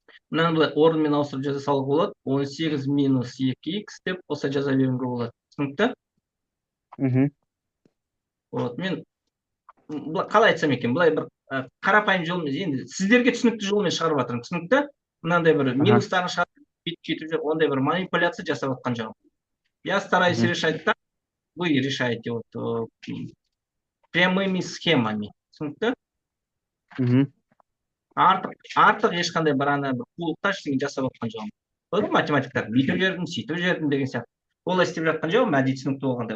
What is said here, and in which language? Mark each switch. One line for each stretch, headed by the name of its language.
Kazakh: Мынаны былай орынмен ауыстырып жаза салуға болады. 18 минус 2x деп қоса жаза беруге болады. Түсінікті? Мгм. Вот, мен қалай айтсам екен, былай бір қарапайым жолмен, енді сіздерге түсінікті жолмен шығарып жатырмын. Түсінікті? Мынандай бір Ага. минустарын шығарып бүйтіп жүр, ондай бір манипуляция жасап жатқан жоқпын.
Russian: Я стараюсь Мгм. решать так, вы решаете вот прямыми схемами.
Kazakh: Түсінікті? Мгм. Артық ешқандай бір қулықтар ештеңе жасап жатқан жоқпын. Болды, математиктар бүйтіп жердім, сөйтіп жердім деген сияқты. Олай істеп жатқан жоқпын, әдейі түсінікті болғандай.